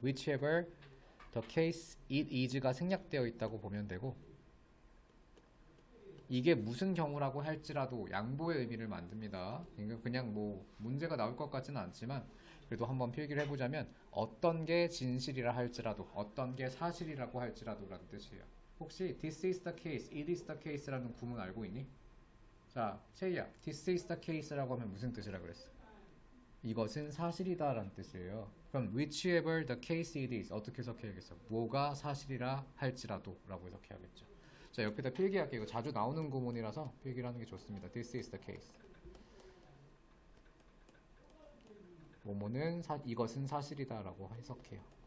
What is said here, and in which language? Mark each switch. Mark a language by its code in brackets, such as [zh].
[en] whichever the case it is [ko] 가 생략되어 있다고 보면 되고, 이게 무슨 경우라고 할지라도 양보의 의미를 만듭니다. 그냥 뭐 문제가 나올 것 같지는 않지만 그래도 한번 필기를 해보자면 어떤 게 진실이라 할지라도, 어떤 게 사실이라고 할지라도 라는 뜻이에요. 혹시 [en] this is the case, it is the case [ko] 라는 구문 알고 있니? 자, 채희야, [en] this is the case [ko] 라고 하면 무슨 뜻이라 그랬어? 이것은 사실이다 라는 뜻이에요. 그럼 [en] whichever the case it is [ko] 어떻게 해석해야겠어? 뭐가 사실이라 할지라도 라고 해석해야겠죠. 자, 옆에다 필기할게요. 이거 자주 나오는 구문이라서 필기를 하는 게 좋습니다. [en] This is the case. [ko] 뭐뭐는 이것은 사실이다 라고 해석해요.